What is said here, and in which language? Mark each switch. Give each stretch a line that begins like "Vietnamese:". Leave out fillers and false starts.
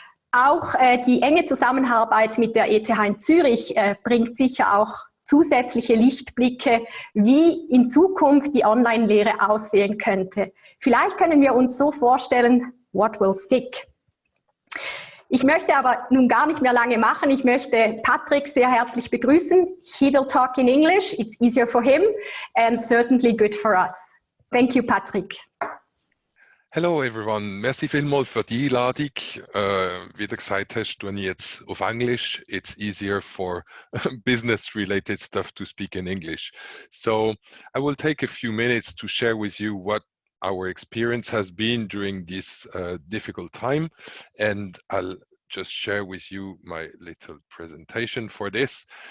German: Auch die enge Zusammenarbeit mit der ETH in Zürich bringt sicher auch zusätzliche Lichtblicke, wie in Zukunft die Online-Lehre aussehen könnte. Vielleicht können wir uns so vorstellen,
English: what will stick?
German: Ich möchte aber nun gar nicht mehr lange machen. Ich möchte Patrick sehr herzlich begrüßen.
English: He will talk in English. It's easier for him and certainly good for us. Thank you, Patrick. Hello everyone,
German: merci vielmals für die Einladung. Wie du gesagt hast, tue ich jetzt auf Englisch.
English: It's easier for business-related stuff to speak in English. So I will take a few minutes to share with you what our experience has been during this difficult time, and I'll just share with you my little presentation for this.